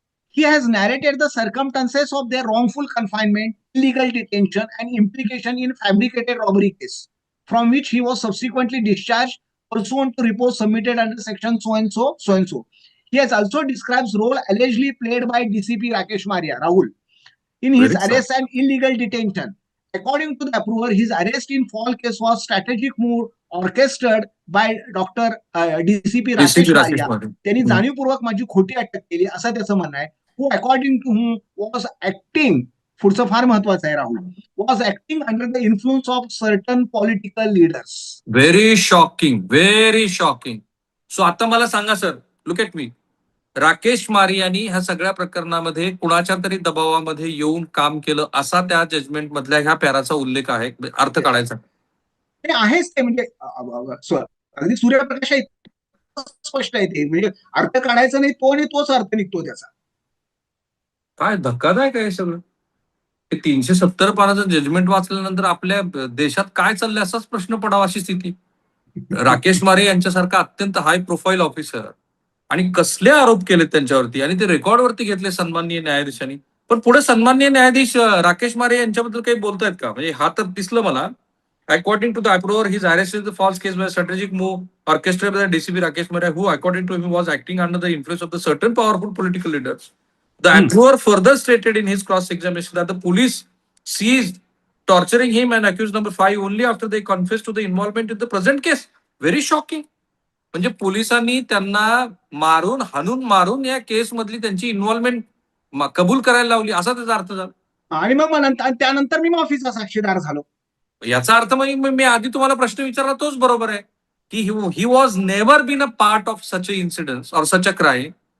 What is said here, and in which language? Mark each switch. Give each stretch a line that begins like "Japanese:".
English: He has narrated the circumstances of their wrongful confinement, illegal detention, and implication in fabricated robbery case, from which he was subsequently discharged pursuant to reports submitted under section so and so. He has also described role allegedly played by DCP Rakesh Maria, Rahul, in his arrest and illegal detention. According to the approver, his arrest in fall case was strategic move orchestrated by Dr. DCP Rakesh Maria.
Marathi: त्यांनी जाणीवपूर्वक माझी खोटी अटक केली असं त्याचं म्हणणं आहे.
English: Who according to whom was acting,
Marathi: पुढचं फार महत्वाचं आहे Rahul,
English: was acting under the influence of certain political leaders. Very shocking, very shocking. So
Marathi: आता मला सांगा sir,
English: look at me.
Marathi: Rakesh मारी यांनी ह्या सगळ्या प्रकरणामध्ये कुणाच्या तरी दबावामध्ये येऊन काम केलं असा त्या जजमेंट मधल्या ह्या पॅराचा उल्लेख आहे, अर्थ काढायचा. आहेच ते, म्हणजे अगदी सूर्यप्रकाश स्पष्ट आहे ते, म्हणजे अर्थ काढायचा नाही तो, आणि तोच अर्थ निघतो त्याचा. काय धक्कादायक आहे सगळं. 370 पानाचं जजमेंट वाचल्यानंतर आपल्या देशात काय चाललंय असाच प्रश्न पडावा अशी स्थिती. राकेश मारे यांच्यासारखा अत्यंत हाय प्रोफाईल ऑफिसर, आणि कसले आरोप केले त्यांच्यावरती, आणि ते रेकॉर्डवरती घेतले सन्माननीय न्यायाधीशांनी. पण पुढे सन्माननीय न्यायाधीश राकेश मारे यांच्याबद्दल काही बोलतायत का? म्हणजे हा तर दिसलं मला.
English: According to the approver, his arrest is the false case by a strategic move orchestrated by the DCP Rakesh Maria, who, according to him, was acting under the influence of the certain powerful political leaders. The approver further stated in his cross-examination that the police seized torturing him and accused number 5 only after they confessed to the involvement in the present case. Very shocking.
Marathi: म्हणजे पोलिसांनी त्यांना हाणून मारून या केस मधली त्यांची involvement कबूल करायला लावली, असा त्याचा अर्थ झाला. आणि मग त्यानंतर मी माफीचा साक्षीदार झालो. याचा अर्थ मग मी आधी तुम्हाला प्रश्न विचारला तोच बरोबर आहे की
English: He was never been a part of such a incident or such a crime.